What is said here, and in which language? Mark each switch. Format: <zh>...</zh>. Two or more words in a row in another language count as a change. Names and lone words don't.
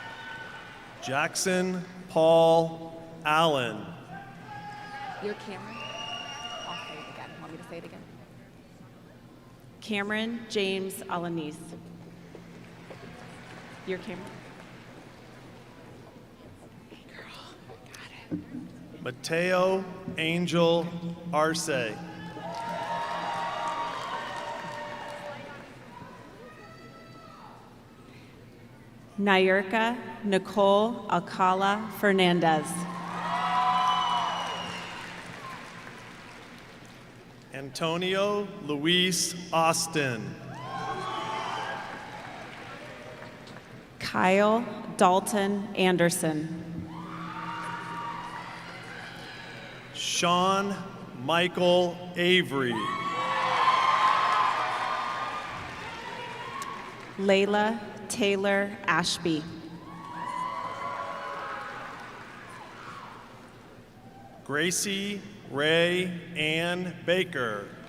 <en>Jackson Paul Allen. Your Cameron? say it again. Cameron James Alanis. Your Cameron. Mateo Angel Arce. Nayirka Nicole Alcala Fernandez. Antonio Luis Austin. Kyle Dalton Anderson. Sean Michael Avery. Layla Taylor Ashby. Gracie Ray Ann Baker.</en>